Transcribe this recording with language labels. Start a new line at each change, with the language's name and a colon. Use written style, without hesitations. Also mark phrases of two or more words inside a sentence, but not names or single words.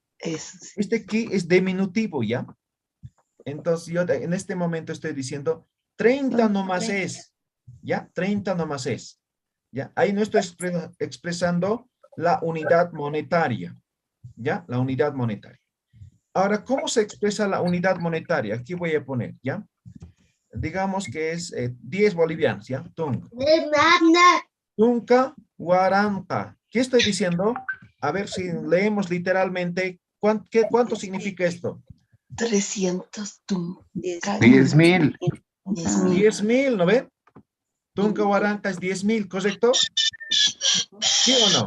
Spanish: Este ki es diminutivo, ¿ya? Entonces yo en este momento estoy diciendo 30 nomás es, ¿ya? 30 nomás es, ¿ya? Ahí no estoy expresando la unidad monetaria, ¿ya? La unidad monetaria. Ahora, ¿cómo se expresa la unidad monetaria? Aquí voy a poner, ¿ya? Digamos que es 10 bolivianos, ¿ya? Tunca.
Aymara: Tunca, guaranca.
Spanish: ¿Qué estoy diciendo? A ver si leemos literalmente. ¿Cuánto significa esto? 300 10.000. 10.000, ¿no ven?
Aymara: Tunca Huaranca
Spanish: es 10.000, ¿correcto? ¿Sí o no?